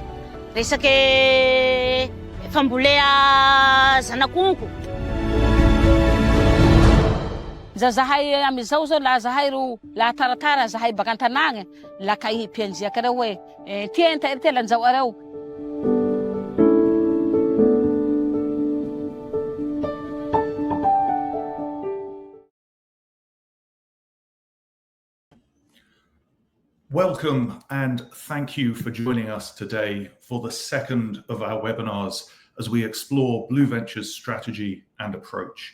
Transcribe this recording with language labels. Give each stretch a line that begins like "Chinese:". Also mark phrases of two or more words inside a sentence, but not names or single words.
Malagasy: Resaky fambolea zanakonko. Zahay amizao zao la zahay ro la taratara zahay baka antanagny la kahie mpianjiaka reo hoe ty enta anjao areo.
English: Welcome and thank you for joining us today for the second of our webinars as we explore Blue Venture's strategy and approach.